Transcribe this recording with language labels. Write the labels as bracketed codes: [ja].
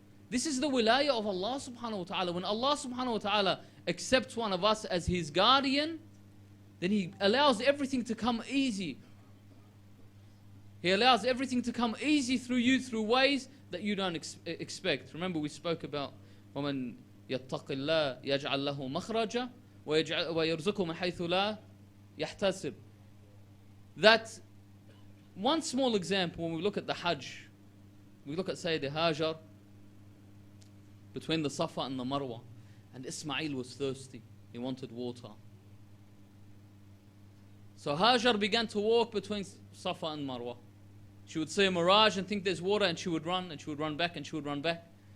[en] This is the wilayah of Allah subhanahu wa ta'ala. When Allah subhanahu wa ta'ala accepts one of us as His guardian, then He allows everything to come easy. He allows everything to come easy through you, through ways that you don't expect. Remember we spoke about [ar] وَمَنْ يَتَّقِ اللَّهِ يَجْعَلْ لَهُ مَخْرَجًا وَيَرْزُقُهُ مِنْ حَيْثُ لَا يَحْتَسِبُ. [en] That one small example, when we look at the Hajj, we look at Sayyid Hajar, between the Safa and the Marwa, and Ismail was thirsty. He wanted water. So Hajar began to walk between Safa and Marwa. She would see a mirage and think there's water, and she would run, and she would run back, and she would run back.